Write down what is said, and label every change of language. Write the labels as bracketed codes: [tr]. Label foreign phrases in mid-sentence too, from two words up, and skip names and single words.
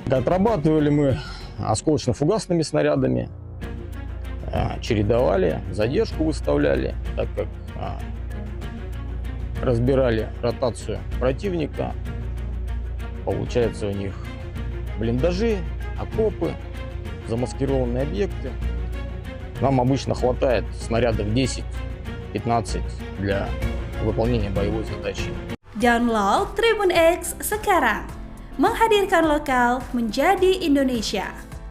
[ru] Отрабатывали мы осколочно-фугасными снарядами, чередовали, задержку выставляли, так как разбирали ротацию противника. Получается, у них блиндажи, окопы, замаскированные объекты. Нам обычно хватает снарядов 10-15 для выполнения боевой задачи. [id] Download Tribun X sekarang, menghadirkan lokal menjadi Indonesia.